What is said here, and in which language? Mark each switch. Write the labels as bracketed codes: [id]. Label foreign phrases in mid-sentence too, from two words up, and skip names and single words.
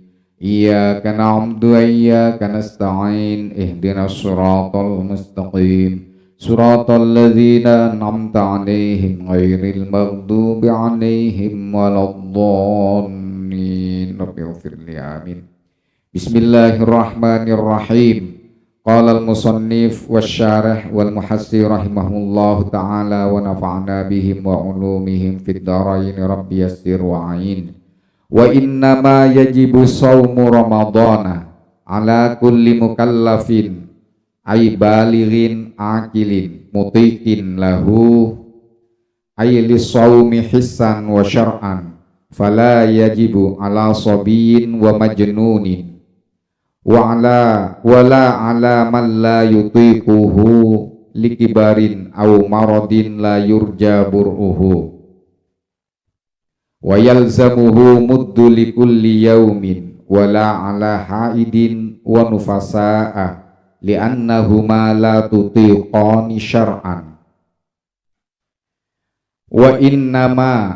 [ar] إياك نعبد وإياك نستعين اهدنا الصراط المستقيم صراط الذين أنعمت عليهم غير المغضوب عليهم ولا الضالين. رب اغفر لي آمين. Bismillahirrahmanirrahim. قال المصنف والشارح والمحشي رحمهم الله تعالى ونفعنا بهم وبعلومهم في الدارين رب يسر وأعن. وإنما يجب صوم رمضان على كل مكلف أي بالغ عاقل مطيق له أي لصومه حسا وشرعا فلا يجب على صبي ومجنون ولا على من لا يطيقه لكبر أو مرض لا يرجى برؤه ويلزمه مد لكل يوم ولا على حائض ونفساء لأنهما لا تطيقان شرعا وإنما.